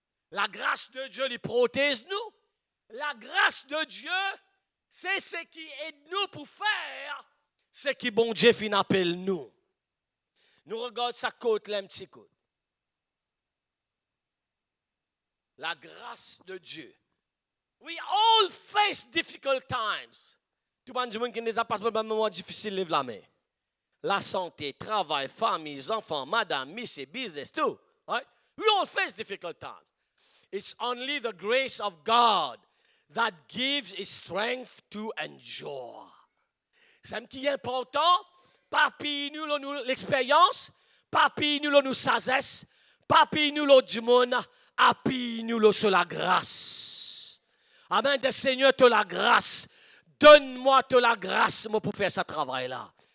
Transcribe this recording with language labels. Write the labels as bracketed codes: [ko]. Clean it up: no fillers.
[fr] La grâce de Dieu, les protège nous. La grâce de Dieu, c'est ce qui aide-nous pour faire ce qui, bon Dieu, fin appelle nous. Nous regardons sa côte, là, un petit côte. La grâce de Dieu. [en] We all face difficult times. [fr] Tout le monde qui nous a passé un moment difficile, lève la main. La santé, travail, famille, enfants, madame, monsieur, business, tout. Right? [en] We all face difficult times. It's only the grace of God that gives us strength to endure. [fr] C'est ce qui est important. Pas pays nous l'expérience, pas pays nous sagesse, pas pays nous du monde, à pays nous sur la grâce. Amen. Le Seigneur te la grâce. Donne-moi te la grâce, moi, pour faire ce travail-là.